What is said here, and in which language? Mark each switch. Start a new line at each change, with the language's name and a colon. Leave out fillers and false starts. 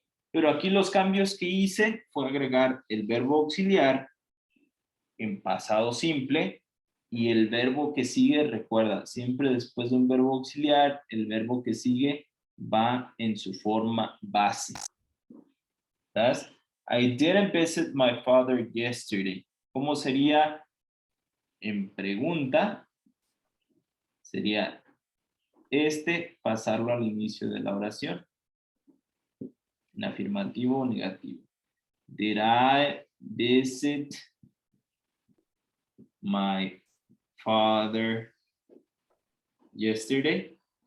Spanish: Pero aquí los cambios que hice fue agregar el verbo auxiliar en pasado simple y el verbo que sigue, recuerda, siempre después de un verbo auxiliar, el verbo que sigue va en su forma base. ¿Sabes?
English: I didn't visit my father yesterday.
Spanish: ¿Cómo sería en pregunta? Sería pasarlo al inicio de la oración. En afirmativo o negativo.
English: Did I visit my father yesterday?